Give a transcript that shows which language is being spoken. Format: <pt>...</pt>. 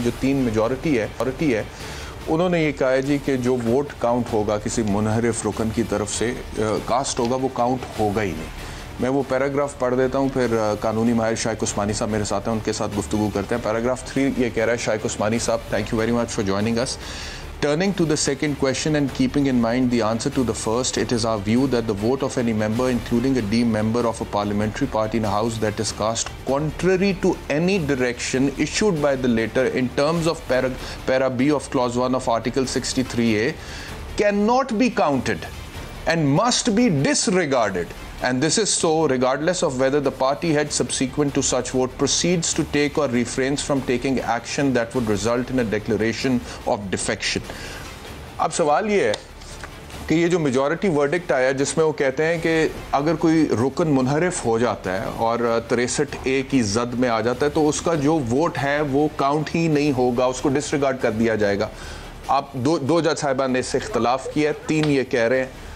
<ur>جو 3 میجورٹی ہے انہوں نے یہ کہا ہے جی کہ جو ووٹ کاؤنٹ ہوگا کسی منحرف رکن کی طرف سے کاسٹ ہوگا وہ کاؤنٹ ہوگا ہی نہیں. میں وہ پیراگراف پڑھ دیتا ہوں, پھر قانونی ماہر شائق عثمانی صاحب میرے ساتھ ہیں, ان کے ساتھ گفتگو کرتے ہیں. پیراگراف 3 یہ کہہ رہا ہے, شائق عثمانی صاحب</ur> <en>Thank you very much for joining us. Turning to the second question and keeping in mind the answer to the first, it is our view that the vote of any member, including a deemed member of a parliamentary party in a house that is cast contrary to any direction issued by the latter in terms of para B of clause 1 of article 63A cannot be counted and must be disregarded. And this is so regardless of whether the party head subsequent to such vote proceeds to take or refrains from taking action that would result in a declaration of defection.</en> <ur>اب سوال یہ ہے کہ یہ جو majority verdict آیا جس میں وہ کہتے ہیں کہ اگر کوئی رکن منحرف ہو جاتا ہے اور 63A کی زد میں آ جاتا ہے تو اس کا جو ووٹ ہے وہ کاؤنٹ ہی نہیں ہوگا, اس کو ڈسریگارڈ کر دیا جائے گا. آپ 2 جج صاحبان نے اس سے اختلاف کیا ہے, 3 یہ کہہ رہے ہیں.</ur>